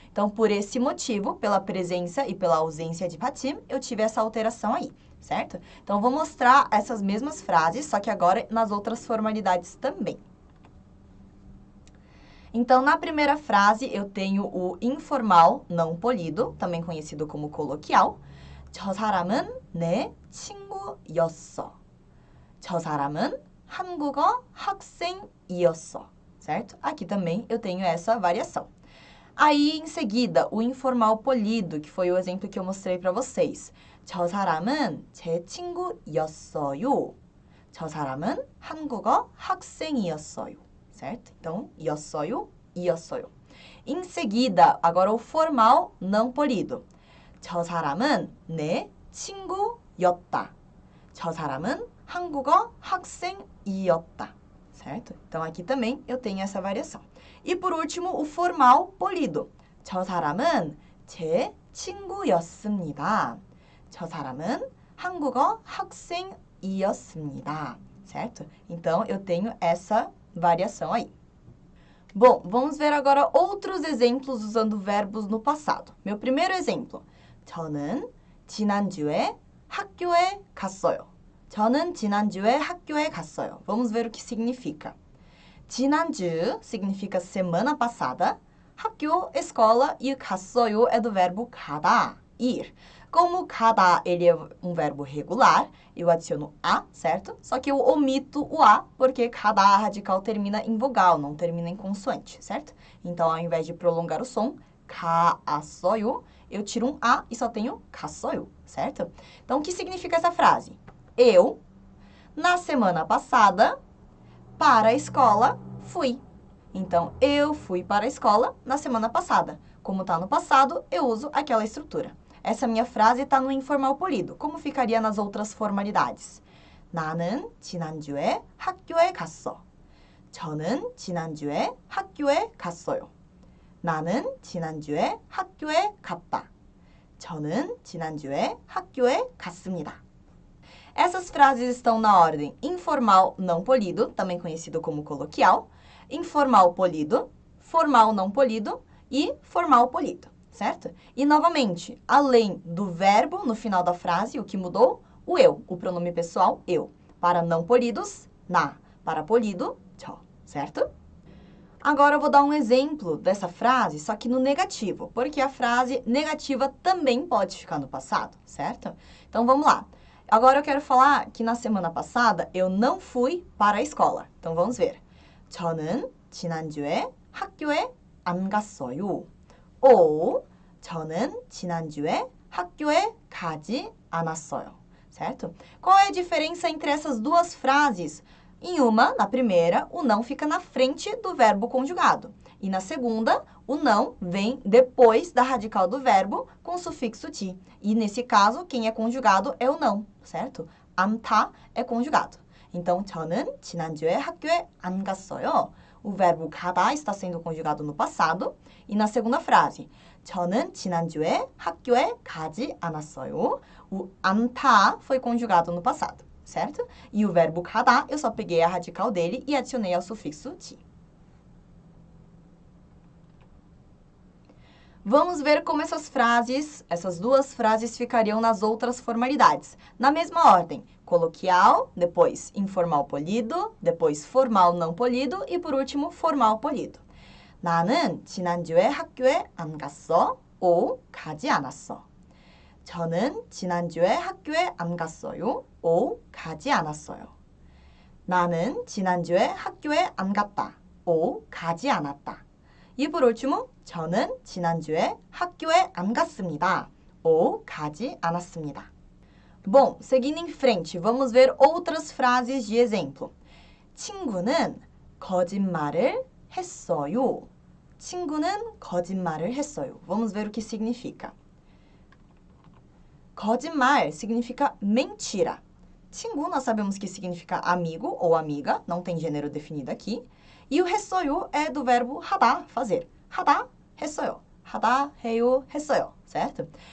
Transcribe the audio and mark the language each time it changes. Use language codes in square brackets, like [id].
[pt] Então, por esse motivo, pela presença e pela ausência de patim, eu tive essa alteração aí, certo? Então, vou mostrar essas mesmas frases, só que agora nas outras formalidades também. Então, na primeira frase, eu tenho o informal não polido, também conhecido como coloquial. [ko] 저 사람은 내 친구였어. 저 사람은 한국어 학생이었어. [pt] Certo? Aqui também eu tenho essa variação. Aí, em seguida, o informal polido, que foi o exemplo que eu mostrei para vocês. [ko] 저 사람은 제 친구였어요. 저 사람은 한국어 학생이었어요. [pt] Certo? [ko] Então, 였어요, 이었어요. [pt] Em seguida, agora o formal não polido. [ko] 저 사람은 내 친구였다. 저 사람은 한국어 학생이었다. [pt] Certo? Então, aqui também eu tenho essa variação. E por último, o formal polido. [ko] 저 사람은 제 친구였습니다. 저 사람은 한국어 학생이었습니다. [pt] Certo? Então, eu tenho essa variação aí. Bom, vamos ver agora outros exemplos usando verbos no passado. Meu primeiro exemplo. [ko] 저는 지난주에 학교에 갔어요. 저는 지난주에 학교에 갔어요. [pt] Vamos ver o que significa. 지난주 significa semana passada. 학교, escola e 갔어요 é do verbo 가다, ir. Como 가다, ele é um verbo regular, eu adiciono a, certo? Só que eu omito o a, porque 가다 radical termina em vogal, não termina em consoante, certo? Então, ao invés de prolongar o som, 갔어요, eu tiro um a e só tenho 갔어요, certo? Então, o que significa essa frase? Eu, na semana passada, para a escola, fui. Então, eu fui para a escola na semana passada. Como está no passado, eu uso aquela estrutura. Essa minha frase está no informal polido. Como ficaria nas outras formalidades? [ko] 나는 지난주에 학교에 갔어. 저는 지난주에 학교에 갔어요. 나는 지난주에 학교에 갔다. 저는 지난주에 학교에 갔습니다. [pt] Essas frases estão na ordem informal não polido, também conhecido como coloquial, informal polido, formal não polido e formal polido, certo? E, novamente, além do verbo no final da frase, o que mudou? O eu, o pronome pessoal eu. Para não polidos, na. Para polido, 저, certo? Agora eu vou dar um exemplo dessa frase, só que no negativo, porque a frase negativa também pode ficar no passado, certo? Então, vamos lá. Agora eu quero falar que na semana passada eu não fui para a escola. Então, vamos ver. [ko] 저는 지난주에 학교에 안 갔어요. Ou 저는 지난주에 학교에 가지 않았어요. [pt] certo? Qual é a diferença entre essas duas frases? Em uma, na primeira, o não fica na frente do verbo conjugado. E na segunda, o não vem depois da radical do verbo com o sufixo ti. E nesse caso, quem é conjugado é o não, certo? 않다 é conjugado. Então, [ko] 저는 지난주에 학교에 안 갔어요. [pt] O verbo 가다 está sendo conjugado no passado. E na segunda frase, [ko] 저는 지난주에 학교에 가지 않았어요. [pt] O 않다 foi conjugado no passado, certo? E o verbo 가다, eu só peguei a radical dele e adicionei ao sufixo ti. Vamos ver como essas duas frases ficariam nas outras formalidades. Na mesma ordem, coloquial, depois informal polido, depois formal não polido e, por último, formal polido. [ko] 나는 지난주에 학교에 안 갔어. ou 가지 않았어. 저는 지난주에 학교에 안 갔어요. ou 가지 않았어요. 나는 지난주에 학교에 안 갔다. ou 가지 않았다. [pt] E por último, [ko] 저는 지난주에 학교에 안 갔습니다. ou 가지 않았습니다. [pt] Bom, seguindo em frente, vamos ver outras frases de exemplo. [ko] 친구는 거짓말을 했어요. 친구는 거짓말을 했어요. [pt] Vamos ver o que significa. 거짓말 significa mentira. 친구, nós sabemos que significa amigo ou amiga, não tem gênero definido aqui. E o 했어요 é do verbo 하다, fazer. [ko] 하다, 했어요. 하다, 해요, 했어요. [pt] Certo?